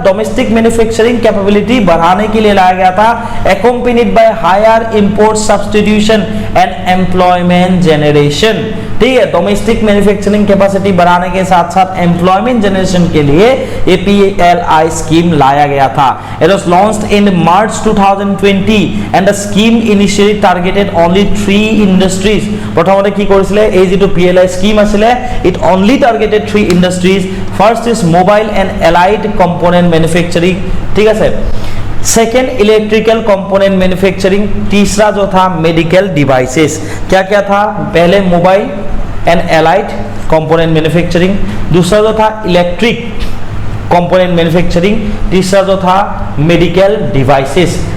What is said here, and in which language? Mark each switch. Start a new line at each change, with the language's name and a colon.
Hindi: Domestic manufacturing capability बढ़ाने के लिए लाया गया था,
English: accompanied by higher import substitution and employment generation।
Hindi: ठीक है, डोमेस्टिक मैन्युफैक्चरिंग कैपेसिटी बढ़ाने के साथ साथ एम्प्लॉयमेंट जनरेशन के लिए ये PLI स्कीम लाया गया था।
English: It was launched in March 2020 and the scheme initially targeted only 3 industries।
Assamese: প্ৰথমতে কি কৰিছিলে, এই যেটো PLI স্কিম আছিলে
English: it only targeted 3 industries। First is mobile and allied component manufacturing, ठीक है।
Hindi: सेकेंड इलेक्ट्रिकल कंपोनेंट मैन्युफैक्चरिंग, तीसरा जो था मेडिकल डिवाइसेस। क्या क्या था? पहले mobile and allied component manufacturing, दूसरा जो था इलेक्ट्रिक कंपोनेंट मैन्युफैक्चरिंग, तीसरा जो था मेडिकल डिवाइसेस।